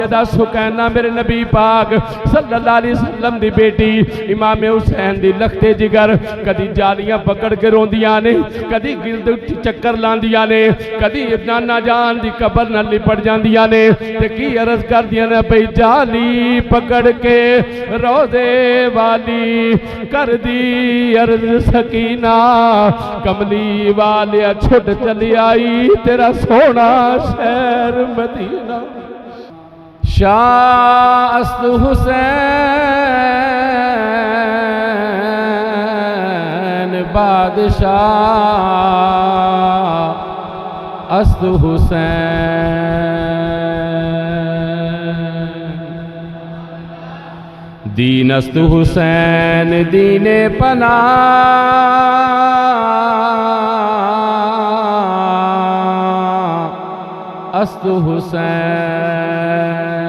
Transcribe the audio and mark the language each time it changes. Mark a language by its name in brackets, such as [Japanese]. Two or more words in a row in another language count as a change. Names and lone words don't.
[Punjabi] سکینہ میرے نبی پاک [Arabic] صلى الله عليه وسلم [Punjabi] دی بیٹی امام حسین دی لختِ جگر کدی جالیاں پکڑ کے روندیاں نے، کدی گرد چکر لاندیاں نے، کدی نانا جان دی قبر نال لپٹ جاندیاں نے تے کی عرض کردیاں نے بھئی جالی پکڑ کے روضے والی کر دی عرض سکینہ کملی والیا چھٹ چلی آئی تیرا سوہنا شہر مدینہ. [Persian] شاه است حسین بادشاه است حسین دین است حسین دین پناه است حسین